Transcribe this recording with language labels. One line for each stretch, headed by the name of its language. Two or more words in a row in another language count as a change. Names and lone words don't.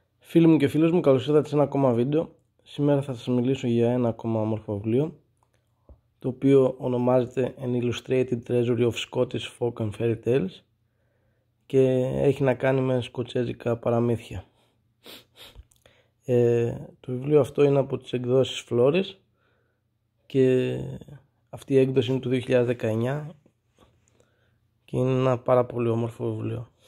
Greek: Φίλοι μου και φίλες μου, καλώς ήρθατε σε ένα ακόμα βίντεο. Σήμερα θα σας μιλήσω για ένα ακόμα όμορφο βιβλίο, το οποίο ονομάζεται An Illustrated Treasury of Scottish Folk and Fairy Tales και έχει να κάνει με σκοτσέζικα παραμύθια. Το βιβλίο αυτό είναι από τις εκδόσεις Flores και αυτή η έκδοση είναι του 2019 και είναι ένα πάρα πολύ όμορφο βιβλίο.